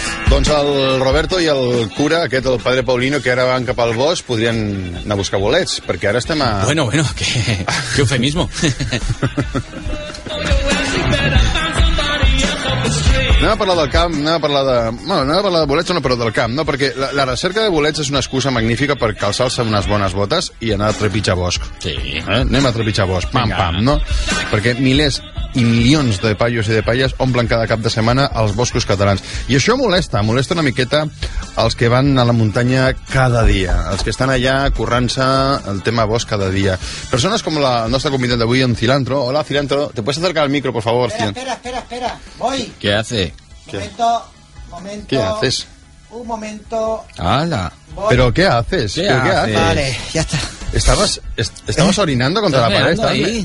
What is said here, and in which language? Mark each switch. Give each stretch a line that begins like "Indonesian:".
Catalan: Doncs el Roberto i el cura, aquest, el padre Paulino, que ara van cap al bosc, podrien anar a buscar bolets, perquè ara estem a...
Spanish: Bueno, bueno, que eufemismo.
Catalan: Anem a parlar del camp, anem a parlar de... Bueno, anem a parlar de bolets, no, però del camp, no? Perquè la recerca de bolets és una excusa magnífica per calçar-se unes bones botes i anar a trepitjar bosc. Sí. Anem a trepitjar bosc, pam, pam, no? Perquè milers i milions de paios i de paies omplen cada cap de setmana els boscos catalans. I això molesta una miqueta els que van a la muntanya cada dia, els que estan allà currant-se el tema bosc cada dia. Persones com el nostre convidat d'avui, en Cilantro.
Spanish: Hola, Cilantro, ¿te puedes acercar al micro, por favor? Espera, voy. ¿Qué hace? Momento. ¿Qué haces? Un momento. ¡Hala! ¿Pero qué haces? ¿Qué haces? Vale, ya está. Estamos orinando contra la pared. ¿Estás ahí?